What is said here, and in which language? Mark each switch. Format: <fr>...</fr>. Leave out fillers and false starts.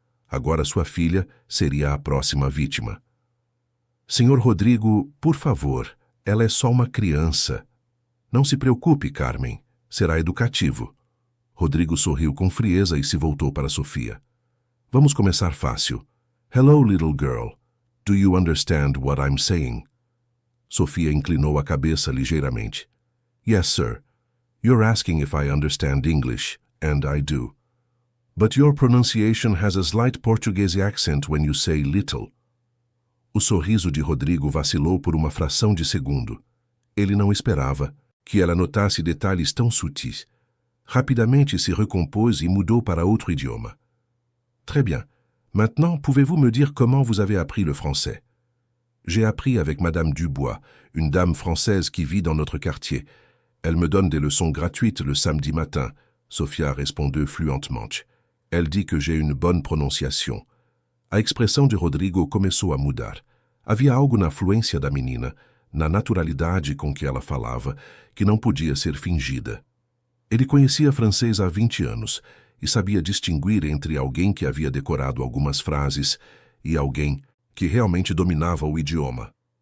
<pt>Agora sua filha seria a próxima vítima. Senhor Rodrigo, por favor, ela é só uma criança. Não se preocupe, Carmen. Será educativo. Rodrigo sorriu com frieza e se voltou para Sofia. Vamos começar fácil.</pt> <en>Hello, little girl. Do you understand what I'm saying?</en> <pt>Sofia inclinou a cabeça ligeiramente.</pt> <en>Yes, sir. You're asking if I understand English, and I do. But your pronunciation has a slight Portuguese accent when you say little.</en> <pt>O sorriso de Rodrigo vacilou por uma fração de segundo. Ele não esperava que ela notasse detalhes tão sutis. Rapidamente se recompôs e mudou para outro idioma.</pt> <fr>Très bien. Maintenant, pouvez-vous me dire comment vous avez appris le français? J'ai appris avec Madame Dubois, une dame française qui vit dans notre quartier. Elle me donne des leçons gratuites le samedi matin.</fr> <pt>Sofia respondeu fluentemente.</pt> <fr>Elle dit que j'ai une bonne prononciation.</fr> <pt>A expressão de Rodrigo começou a mudar. Havia algo na fluência da menina, na naturalidade com que ela falava, que não podia ser fingida. Ele conhecia francês há 20 anos e sabia distinguir entre alguém que havia decorado algumas frases e alguém que realmente dominava o idioma.</pt>